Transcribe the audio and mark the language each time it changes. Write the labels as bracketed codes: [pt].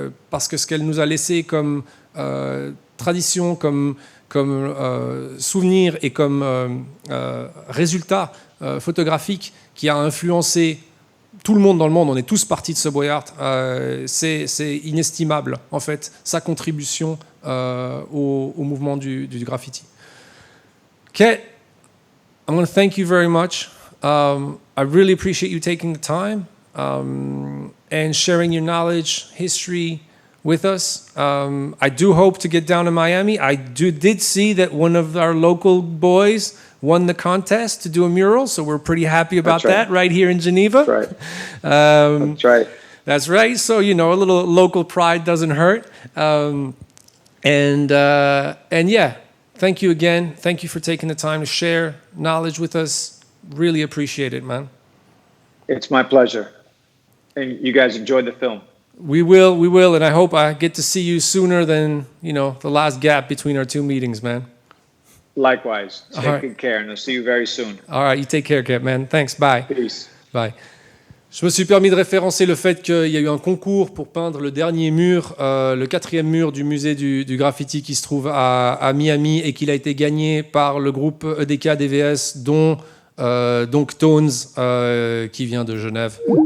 [fr] Parce que ce qu'elle nous a laissé comme tradition, comme souvenir et comme résultat photographique qui a influencé tout le monde dans le monde, on est tous partis de Subway Art, c'est inestimable, en fait, sa contribution au mouvement du graffiti. [en] Ket, I'm going to thank you very much. I really appreciate you taking the time. and sharing your knowledge, history with us. I do hope to get down to Miami. I did see that one of our local boys won the contest to do a mural, so we're pretty happy about that right here in Geneva. That's right. That's right. That's right. So, you know, a little local pride doesn't hurt. And yeah, thank you again. Thank you for taking the time to share knowledge with us. Really appreciate it, man. It's my pleasure. And you guys enjoyed the film. We will, and I hope I get to see you sooner than, you know, the last gap between our two meetings, man. Likewise. Take right. good care, and I'll see you very soon. All right, you take care, Kat, man. Thanks, bye. Peace. Bye. [fr] Je me suis permis de référencer le fait qu'il y a eu un concours pour peindre le dernier mur, le 4e mur du musée du graffiti qui se trouve à Miami et qu'il a été gagné par le groupe EDK DVS, dont donc Tones, qui vient de Genève.